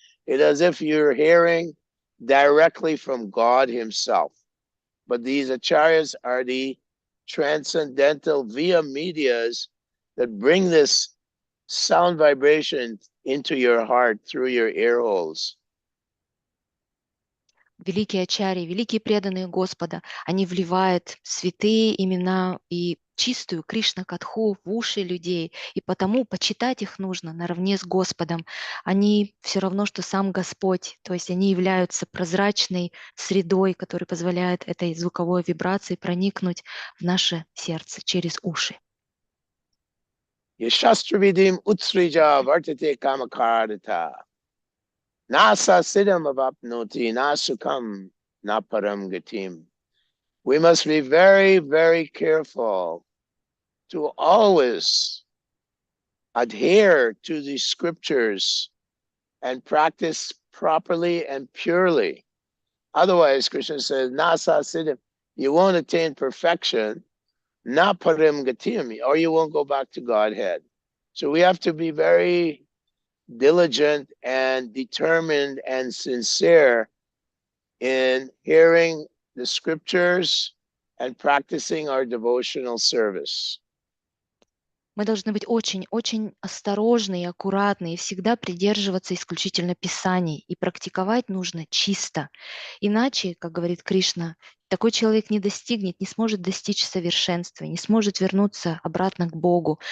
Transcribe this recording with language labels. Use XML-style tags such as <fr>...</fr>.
<en>It's as if you're hearing directly from God himself. But these acharyas are the transcendental via medias that bring this sound vibration into your heart through your ear holes.</en> <ru>Великие ачарьи, великие преданные Господа, они вливают святые имена и чистую Кришна-катху в уши людей, и потому почитать их нужно наравне с Господом. Они все равно, что сам Господь, то есть они являются прозрачной средой, которая позволяет этой звуковой вибрации проникнуть в наше сердце через уши.</ru> <sa>Yashastravидим utsrija vartate kamakardata. Nasa siddham avapnoti nasukam naparam gatim.</sa> <en>We must be very, very careful to always adhere to the scriptures and practice properly and purely. Otherwise, Krishna says,</en> <sa>Nasa siddham,</sa> <en>you won't attain perfection,</en> <sa>naparam gatim,</sa> <en>or you won't go back to Godhead. So we have to be very diligent and determined and sincere in hearing the scriptures and practicing our devotional service.</en> <ru>Мы должны быть очень-очень осторожны и аккуратны, и всегда придерживаться исключительно Писаний. И практиковать нужно чисто. Иначе, как говорит Кришна, такой человек не достигнет, не сможет достичь совершенства, не сможет вернуться обратно к Богу.</ru>